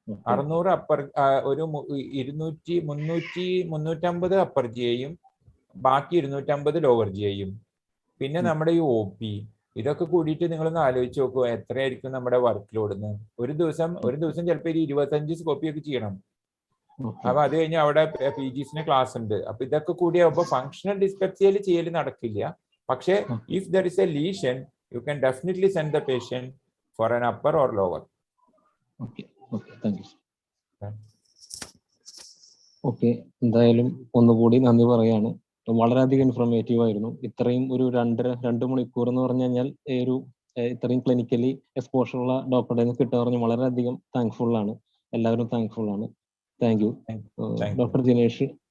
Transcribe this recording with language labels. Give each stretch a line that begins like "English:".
Malayalam: 600 upper, ഒരു 350 upper ജിയും ബാക്കി 250 ലോവർ ജിയും, പിന്നെ നമ്മുടെ ഈ OP, ഇതൊക്കെ കൂടിയിട്ട് നിങ്ങളൊന്ന് ആലോചിച്ച് നോക്കുക എത്രയായിരിക്കും നമ്മുടെ വർക്ക് ലോഡ്. ഒരു ദിവസം ചിലപ്പോൾ 25 സ്കോപ്പി ഒക്കെ ചെയ്യണം. അപ്പൊ അത് കഴിഞ്ഞ് അവിടെ PGസിന് ക്ലാസ് ഉണ്ട്. അപ്പൊ ഇതൊക്കെ കൂടിയാകുമ്പോൾ ഫങ്ഷണൽ ഡിസ്പെപ്സിയയിൽ ചെയ്യൽ നടക്കില്ല.
English: പക്ഷെ if there is a lesion, you can definitely send the patient for an upper or lower. Okay, thank you.
Malayalam: Okay, എന്തായാലും ഒന്നുകൂടി നന്ദി പറയാണ്. വളരെയധികം ഇൻഫോർമേറ്റീവ് ആയിരുന്നു. ഇത്രയും ഒരു 2 മണിക്കൂർ എന്ന് പറഞ്ഞു കഴിഞ്ഞാൽ ഇത്രയും ക്ലിനിക്കലി എക്സ്പോഷർ ഉള്ള ഡോക്ടറുടെ നിന്ന് കിട്ടാൻ പറഞ്ഞ് വളരെയധികം താങ്ക്ഫുൾ ആണ്. എല്ലാവരും താങ്ക്ഫുൾ ആണ്.
English: thank you
Malayalam: doctor Dinesh.